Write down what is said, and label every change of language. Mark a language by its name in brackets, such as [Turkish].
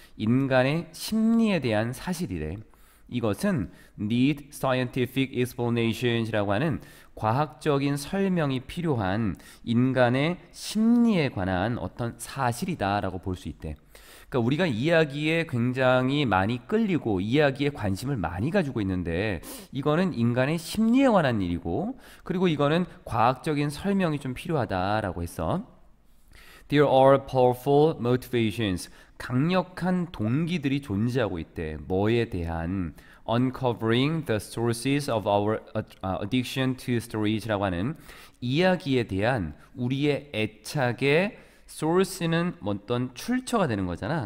[Korean] 인간의 심리에 대한 사실이래. 이것은 [English] need scientific explanations [Korean] 이라고 하는 과학적인 설명이 필요한 인간의 심리에 관한 어떤 사실이다라고 볼 수 있대. 그러니까 우리가 이야기에 굉장히 많이 끌리고 이야기에 관심을 많이 가지고 있는데 이거는 인간의 심리에 관한 일이고 그리고 이거는 과학적인 설명이 좀 필요하다라고 했어. [English] There are powerful motivations. [Korean] 강력한 동기들이 존재하고 있대. 뭐에 대한? [English] Uncovering the sources of our addiction to stories [Korean] 라고 하는 이야기에 대한 우리의 애착의 source는 어떤 출처가 되는 거잖아.